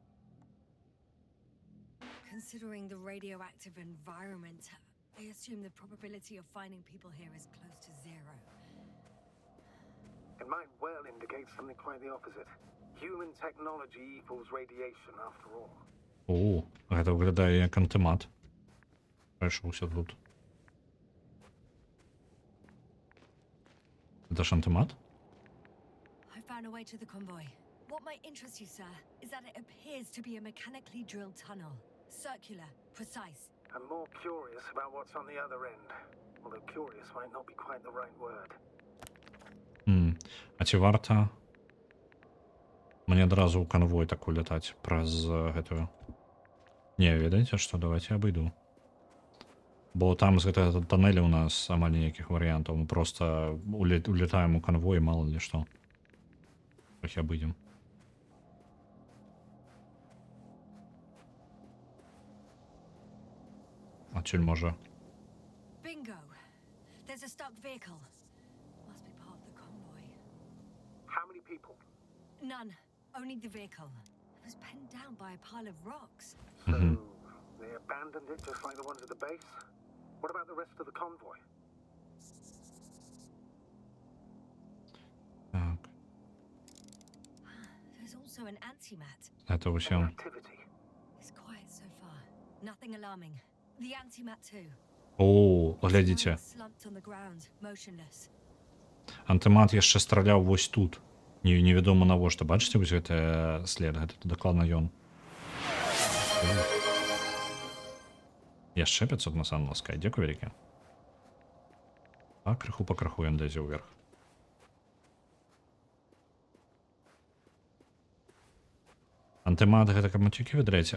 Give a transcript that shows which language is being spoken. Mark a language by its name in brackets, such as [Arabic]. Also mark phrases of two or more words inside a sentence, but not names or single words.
[English] Considering the radioactive environment, I assume the probability of finding people here is close to zero. It might well indicate something quite the opposite. Human technology equals radiation, after all. [Belarusian] О, гэта выглядае як антымат. Прайшоўся тут. Гэта ж антымат? [English] I found a way to the convoy. What might interest you, sir, is that it appears to be a mechanically drilled tunnel. Circular, precise. I'm more curious about what's on the other end. Although curious might not be quite the right word. [Belarusian] А ці варта Мне адразу ў канвой так улетаць праз гэтую. Не, ведаеце што, давайте абыду. Бо там з гэтага тоннеля у нас амаль ніякіх варыянтаў. [Russian] Мы просто улетаем у канвой, мало ли што. [Belarusian] Трохі абыдзем. Адсюль можа. [English] Bingo. There's a stuck vehicle. Must be part of the convoy. How many people? None. Only the vehicle. It was penned down by a pile of rocks. So they abandoned it just like the ones at the base? What about the rest of the convoy? [Belarusian] Так, [English] There's also an antimat. [Russian] это [English] Any [Belarusian] усё. [English] activity? It's quiet so far. Nothing alarming. The antimat too. [Belarusian] О, глядзіце. [English] Slumped on the ground, motionless. [Belarusian] Антымат яшчэ страляў вось тут. Невядома навошта. Бачыце вось гэты след? Гэта дакладна ён. Яшчэ 500 на сан ласкай. Дзякуй вялікі. А крыху па крыху ён лезе ўверх. Антымат гэта каб мацюкі выдраць.